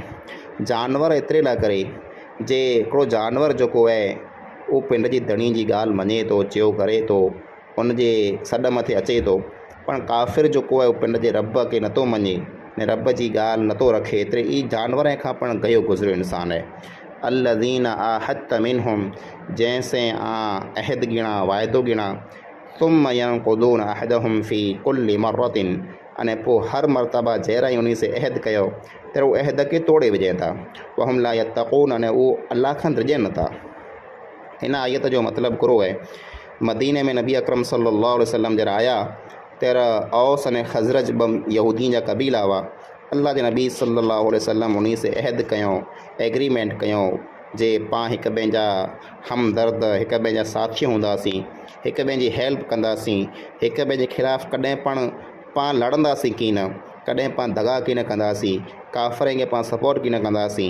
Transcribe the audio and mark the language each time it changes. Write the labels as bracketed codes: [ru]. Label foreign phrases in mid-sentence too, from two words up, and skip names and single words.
[sd] जानवर एतिरे लाइ करे जे हिकिड़ो जानवर जेको आहे उहो पिंड जी धणी जी ॻाल्हि मञे थो, चयो करे थो, उनजे सॾ मथे अचे थो, पर काफ़िर जेको आहे उहो पिंड जे रब खे नथो मञे ने रब जी ॻाल्हि नथो रखे, एतिरे ई जानवर खां पाण गयो गुज़रियो इंसान आहे। [ar] الذين عاهدت منهم, [sd] जंहिंसे अहद गिणा, वाइदो गिणा, [ar] ثم ينقضون عهدهم في كل مرة, [sd] अने पोइ हर मरतबा जहिड़ा ई उन से अहद कयो त उहो अहद खे तोड़े विझनि था। [ar] وهم لا يتقون, [sd] अने उहो अल्लाह खां डिॼनि नथा। हिन आयत जो मतिलबु करो आहे मदीने में नबी अकरम [ar] صلى الله عليه وسلم [sd] जरा आया तेरा औस अने खज़रज ॿ यहूदियुनि जा कबीला हुआ। अल्लाह जे नबी [ar] صلى الله عليه وسلم [sd] उन से अहद कयूं, एग्रीमेंट कयूं जे पाण हिक ॿिए जा हमदर्द, हिक ॿिए जा साथी हूंदासीं, हिक ॿिए जी हेल्प कंदासीं, हिक ॿिए जे ख़िलाफ़ु कॾहिं पाण लड़ंदासीं की न, कॾहिं पाण दगा की न कंदासीं, काफ़िर खे पाण सपोर्ट की न कंदासीं।